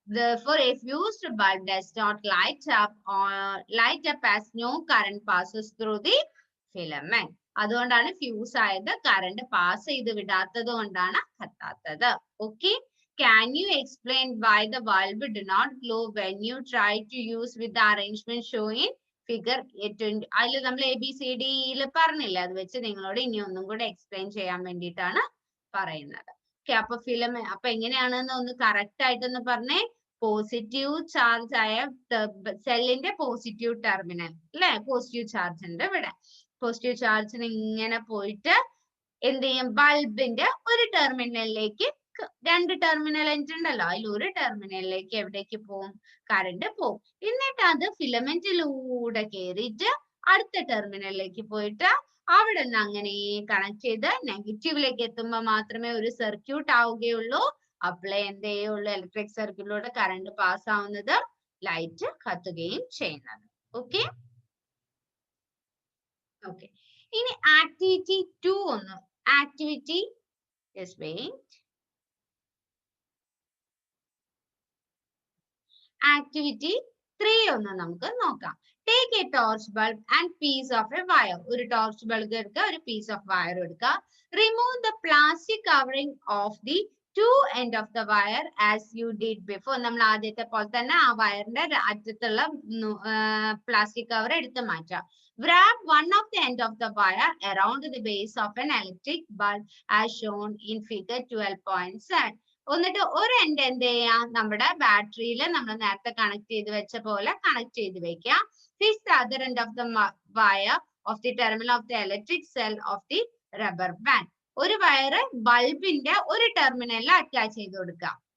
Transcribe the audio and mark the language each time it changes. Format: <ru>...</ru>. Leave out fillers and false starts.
<en>Therefore, a fused bulb does not light up as no current passes through the filament.</en> <ml>അതുകൊണ്ടാണ് fuse ആയത്, current pass ചെയ്ത് വിടാത്തത് കൊണ്ടാണ് കത്താത്തത്.</ml> <en>Okay, can you explain why the bulb do not glow when you try to use with the arrangement shown figure 20?</en> <ml>അതിൽ നമ്മൾ ABCD പറഞ്ഞില്ല, അത് വെച്ച് നിങ്ങളോട് ഇനി ഒന്നും കൂടെ എക്സ്പ്ലെയിൻ ചെയ്യാൻ വേണ്ടിയിട്ടാണ് പറയുന്നത്. ഓക്കെ, അപ്പൊ അപ്പൊ എങ്ങനെയാണെന്ന് ഒന്ന് കറക്റ്റ് ആയിട്ടൊന്ന് പറഞ്ഞേ. പോസിറ്റീവ് ചാർജ് ആയ സെല്ലിന്റെ പോസിറ്റീവ് ടെർമിനൽ അല്ലെ, പോസിറ്റീവ് ചാർജ് ഉണ്ട് ഇവിടെ. പോസിറ്റീവ് ചാർജിന് ഇങ്ങനെ പോയിട്ട് എന്ത് ചെയ്യും, ബൾബിന്റെ ഒരു ടെർമിനലിലേക്ക്, രണ്ട് ടെർമിനൽ ഉണ്ടല്ലോ, അതിൽ ഒരു ടെർമിനലിലേക്ക് എവിടേക്ക് പോകും, കറണ്ട് പോകും. എന്നിട്ട് അത് ഫിലമെന്റിലൂടെ കയറിയിട്ട് അടുത്ത ടെർമിനലിലേക്ക് പോയിട്ട് അവിടെ നിന്ന് അങ്ങനെ കണക്ട് ചെയ്ത് നെഗറ്റീവിലേക്ക് എത്തുമ്പോൾ മാത്രമേ ഒരു സർക്യൂട്ട് ആവുകയുള്ളൂ. അപ്പോഴേ എന്ത് ചെയ്യുള്ളൂ, ഇലക്ട്രിക് സർക്യൂട്ടിലൂടെ കറണ്ട് പാസ് ആവുന്നത്, ലൈറ്റ് കത്തുകയും ചെയ്യുന്നത്. ഓക്കെ ഓക്കെ, ഇനി ആക്ടിവിറ്റി 2 ഒന്ന്, ആക്ടിവിറ്റി ആക്ടിവിറ്റി 3 ഒന്ന് നമുക്ക് നോക്കാം.</ml> <en>Take a torch bulb and piece of a wire.</en> <ml>ഒരു ടോർച്ച് ബൾബ് എടുക്കുക, ഒരു</ml> <en>piece of wire</en> <ml>എടുക്കുക.</ml> <en>Remove the plastic covering of the two end of the wire as you did before.</en> <ml>നമ്മൾ ആദ്യത്തെ പോലെ തന്നെ ആ വയറിന്റെ അറ്റത്തുള്ള പ്ലാസ്റ്റിക് കവർ എടുത്ത് മാറ്റാം.</ml> <en>Wrap one of the end of the wire around the base of an electric bulb as shown in figure 12.7.</en> <ml>എന്നിട്ട് ഒരു എൻഡ് എന്ത് ചെയ്യാം, നമ്മുടെ ബാറ്ററിയിൽ നമ്മൾ നേരത്തെ കണക്ട് ചെയ്ത് വെച്ച പോലെ കണക്ട് ചെയ്ത് വെക്കാം.</ml> <en>Fix the other end of the wire of the terminal of the electric cell of the rubber band.</en> <ml>ഒരു വയറ് ബൾബിന്റെ ഒരു ടെർമിനലിൽ അറ്റാച്ച് ചെയ്ത് കൊടുക്കാം.</ml>